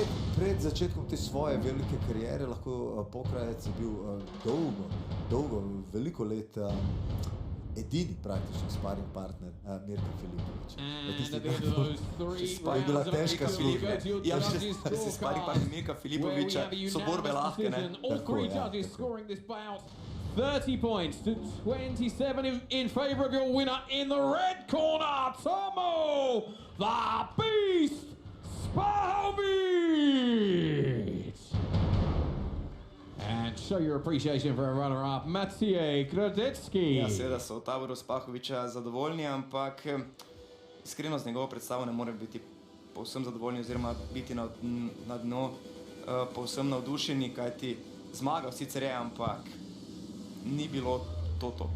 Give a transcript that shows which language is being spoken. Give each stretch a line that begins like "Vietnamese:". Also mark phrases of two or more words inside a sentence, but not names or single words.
Slovenian: Pred začetkom te svoje velike kariere, lahko Pokrajec je bil dolgo, veliko let edini praktično
English: sparring partner
Slovenian: Mirka Filipovića. Je bila težka služba. Ja, si
English: sparring partner
Slovenian: Mirka Filipovića, so borbe lahke, ne?
English: All three judges scoring this bout 30 points to 27 in favor of your winner in the red corner, Tomo the Beast Spahovic. And show your appreciation for a runner-up, Matej Gradecki.
Slovenian: Ja, seveda so v taboru Spahovića zadovoljni, ampak iskreno z njegovo predstavo ne more biti povsem zadovoljni oziroma biti na dno povsem navdušeni, kajti zmagal sicer je, ampak ni bilo to.